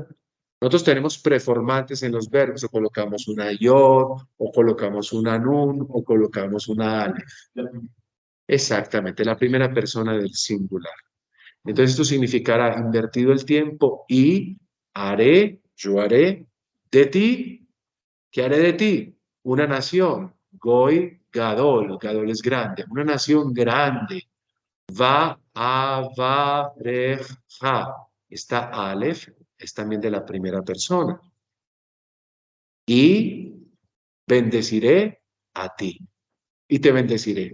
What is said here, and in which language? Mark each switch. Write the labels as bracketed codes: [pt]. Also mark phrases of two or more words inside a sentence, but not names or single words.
[es] Nosotros tenemos preformantes en los verbos, o colocamos una yod, o colocamos una nun, o colocamos una aleph. Exactamente, la primera persona del singular. Entonces esto significará invertido el tiempo y haré, yo haré de ti, ¿qué haré de ti? Una nación, [he] גוי, גדול, גדול [es] es grande, una nación grande. Va a va ja. Esta Aleph es también de la primera persona. Y bendeciré a ti. Y te bendeciré.